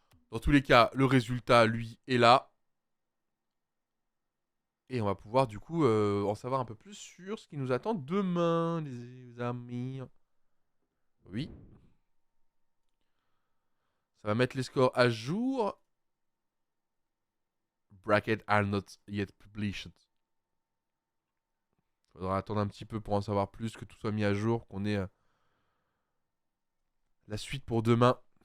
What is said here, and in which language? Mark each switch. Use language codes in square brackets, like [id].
[fr] Dans tous les cas, le résultat, lui, est là. Et on va pouvoir du coup en savoir un peu plus sur ce qui nous attend demain, les amis. Oui. Ça va mettre les scores à jour. [en] Bracket are not yet published. [fr] Faudra attendre un petit peu pour en savoir plus, que tout soit mis à jour, qu'on ait la suite pour demain.